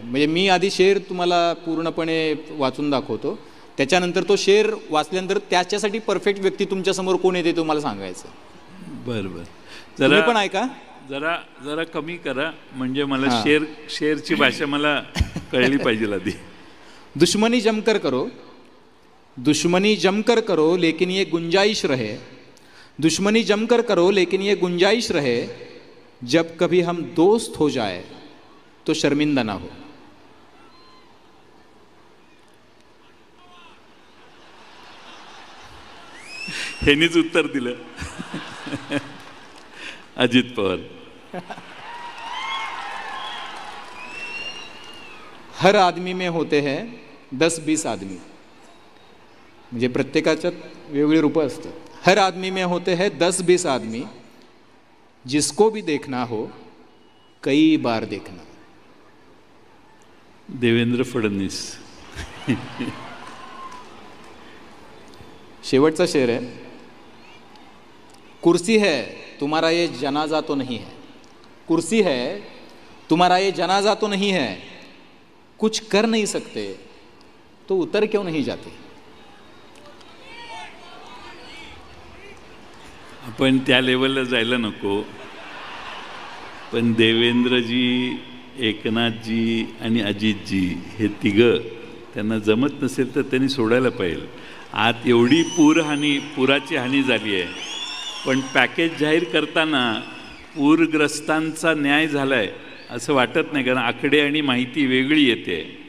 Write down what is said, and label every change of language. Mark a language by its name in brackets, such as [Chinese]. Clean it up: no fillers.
[Marathi] म्हणजे मी आधी शेअर तुम्हाला पूर्णपणे वाचून दाखवतो, त्याच्यानंतर तो शेअर वाचल्यानंतर त्याच्यासाठी परफेक्ट व्यक्ती तुमच्यासमोर कोण येते तुम्हाला सांगायचं. बरं बरं, तुम्ही पण ऐका. जरा कमी करा, म्हणजे मला शेरची भाषा मला कळली पाहिजे आधी. [Hindi] दुश्मनी जमकर करो, दुश्मनी जमकर करो लेकिन ये गुंजाइश रहे, दुश्मनी जमकर करो लेकिन ये गुंजाइश रहे, जब कभी हम दोस्त हो जाए तो शर्मिंदा ना हो. [Marathi] ह्यानीच उत्तर दिलं अजित पवार. [Hindi] हर आदमी में होते हैं 10-20 आदमी, [Marathi] म्हणजे प्रत्येकाच्यात वेगळी रूपं असतात. [Hindi] हर आदमी में होते हैं 10-20 आदमी, जिसको भी देखना हो कई बार देखना. [Marathi] देवेंद्र फडणवीस. शेवटचा शेर आहे. [Hindi] कुर्सी है तुम्हारा ये जनाजा तो नहीं है, कुर्सी है तुम्हारा ये जनाजा तो नहीं है, कुछ कर नहीं सकते तो उतर क्यों नहीं जाते. [Marathi] आपण त्या लेवलला जायला नको. पण देवेंद्रजी, एकनाथजी आणि अजितजी हे तिघं, त्यांना जमत नसेल तर त्यांनी सोडायला पाहिजे. आत एवढी पुराची हानी झाली आहे, पण पॅकेज जाहीर करताना पूरग्रस्तांचा न्याय झाला आहे असं वाटत नाही, कारण आकडे आणि माहिती वेगळी येते.